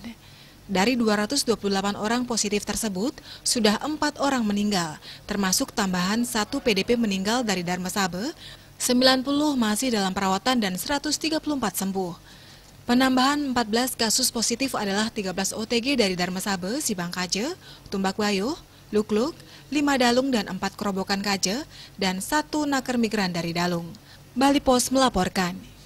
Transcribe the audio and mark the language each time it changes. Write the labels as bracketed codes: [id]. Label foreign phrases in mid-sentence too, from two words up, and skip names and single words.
[id] Dari 228 orang positif tersebut, sudah 4 orang meninggal, termasuk tambahan 1 PDP meninggal dari Darmasabe, 90 masih dalam perawatan dan 134 sembuh. Penambahan 14 kasus positif adalah 13 OTG dari Darmasabe, Sibang Kaje, Tumbak Bayo, Lukluk, 5 Dalung dan 4 Kerobokan Kaje, dan 1 nakar migran dari Dalung. Bali Pos melaporkan.